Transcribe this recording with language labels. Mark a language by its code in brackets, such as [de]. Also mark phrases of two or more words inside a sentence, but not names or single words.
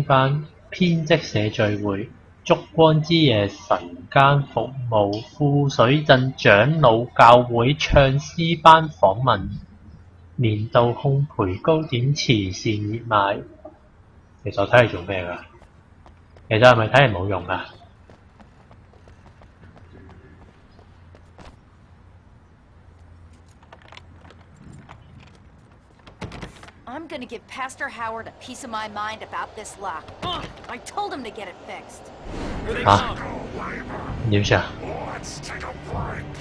[yue] 班、編織社聚會、燭光之夜晨間服務、富水鎮長老教會唱詩班訪問、年度烘焙糕點慈善熱賣。其實我睇嚟做咩㗎？其實係咪睇嚟冇用㗎？ [en] I'm gonna give Pastor Howard a piece of my mind about this lock. I told him to get it fixed. [yue] 嚇？點算啊？ [en] Let's take a break.